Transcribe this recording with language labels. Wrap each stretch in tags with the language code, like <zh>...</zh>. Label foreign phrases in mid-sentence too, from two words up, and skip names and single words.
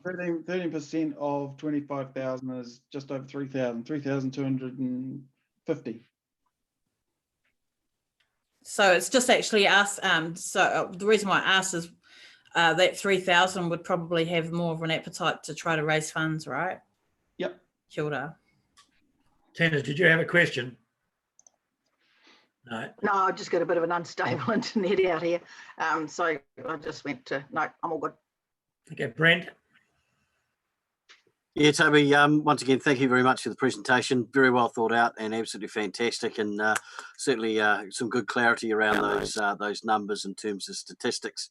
<en>13% of 25,000 is just over 3,250. So it's just actually us. So the reason why I asked is that 3,000 would probably have more of an appetite to try to raise funds, right? Yep.</en> <mi>Kia ora.</mi> <en>Tina, did you have a question? No. No, I just got a bit of an unstable internet out here. So I just went to, no, I'm all good. Okay, Brent. Yeah, Toby, once again, thank you very much for the presentation. Very well thought out and absolutely fantastic, and certainly some good clarity around those numbers in terms of statistics.</en>